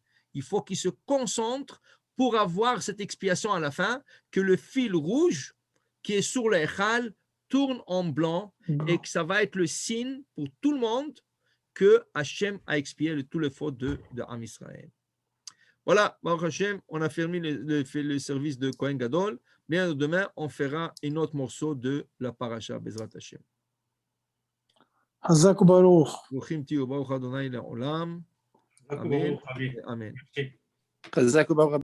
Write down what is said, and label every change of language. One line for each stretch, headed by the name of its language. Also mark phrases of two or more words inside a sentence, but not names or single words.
French: Il faut qu'il se concentre pour avoir cette expiation à la fin, que le fil rouge qui est sur l'Echal tourne en blanc et que ça va être le signe pour tout le monde que Hachem a expié tous les fautes de
Hebrew: עם ישראל.
French: Voilà,
Hebrew: ברוך השם,
French: on a fermé le service de
Hebrew: כהן גדול.
French: Bien, demain, on fera un autre morceau de la paracha,
Hebrew: בעזרת השם. חזק וברוך. ברוכים תהיו, ברוך אדוני לעולם. אמן. אמן. חזק וברוך.